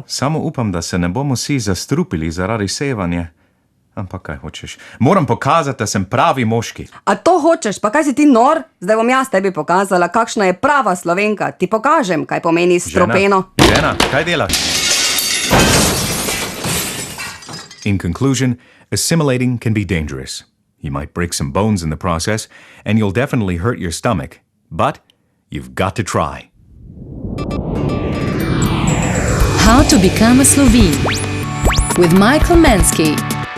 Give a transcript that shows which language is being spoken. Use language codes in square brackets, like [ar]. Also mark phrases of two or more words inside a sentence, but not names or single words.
[sl] Samo upam, da se ne bomo vsi zastrupili zaradi sevanja. Ampak kaj hočeš? Moram pokazati, da sem pravi moški. A to hočeš? Pa kaj si ti nor? Zdaj bom jaz tebi pokazala, kakšna je prava Slovenka. Ti pokažem, kaj pomeni stropeno. Žena, kaj delaš? [en] In conclusion, assimilating can be dangerous. You might break some bones in the process, and you'll definitely hurt your stomach. But you've got to try. How to become a Slovene with Michael Mansky.